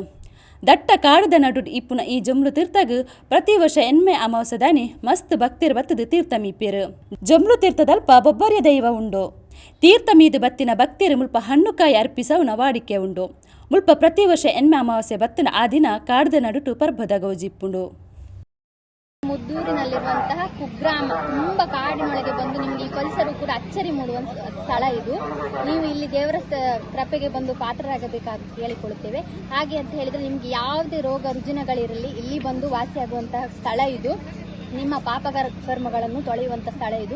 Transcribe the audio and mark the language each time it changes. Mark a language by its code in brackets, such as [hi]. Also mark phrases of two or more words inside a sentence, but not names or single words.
[tcy] ದಟ್ಟ ಕಾಡದ ನಡುಡು ಇಪ್ಪುನ ಈ ಜೊಮುರುತೀರ್ಥಗ್ ಪ್ರತಿ ವರ್ಷ ಎನ್ಮೆ ಅಮಾವಾಸದಾನಿ ಮಸ್ತ್ ಭಕ್ತಿರು ಬತ್ತದು ತೀರ್ಥ ಮೀಪೆರು. ಜೊಮುರುತೀರ್ಥದಲ್ಪ ಬೊಬ್ಬರ್ಯ ದೈವ ಉಂಡು. ತೀರ್ಥ ಮೀದು ಬತ್ತಿನ ಭಕ್ತಿರು ಮುಲ್ಪ ಹಣ್ಣುಕಾಯಿ ಅರ್ಪಿಸವುನ ವಾಡಿಕೆ ಉಂಡು. ಮುಲ್ಪ ಪ್ರತಿ ವರ್ಷ ಎನ್ಮೆ ಅಮಾವಾಸ್ಯೆ ಬತ್ತಿನ ಆ ದಿನ ಕಾಡದ ನಡುಟು ಪರ್ಭದ ಗೌಜಿಪ್ಪುಂಡು. [kn] ಮುದ್ದೂರಿನಲ್ಲಿರುವಂತಹ ಕುಗ್ರಾಮ ತುಂಬಾ ಕಾಡಿನೊಳಗೆ ಬಂದು ನಿಮ್ಗೆ ಈ ಪರಿಸರ ಕೂಡ ಅಚ್ಚರಿ ಮೂಡುವ ಸ್ಥಳ ಇದು. ನೀವು ಇಲ್ಲಿ ದೇವರ ಕೃಪೆಗೆ ಬಂದು ಪಾತ್ರರಾಗಬೇಕಾಗಿ ಕೇಳಿಕೊಳ್ಳುತ್ತೇವೆ. ಹಾಗೆ ಅಂತ ಹೇಳಿದ್ರೆ ನಿಮ್ಗೆ ಯಾವುದೇ ರೋಗ ರುಜಿನಗಳಿರಲಿ ಇಲ್ಲಿ ಬಂದು ವಾಸಿಯಾಗುವಂತಹ ಸ್ಥಳ ಇದು. ನಿಮ್ಮ ಪಾಪ ಕರ್ಮಗಳನ್ನು ತೊಳೆಯುವಂಥ ಸ್ಥಳ ಇದು.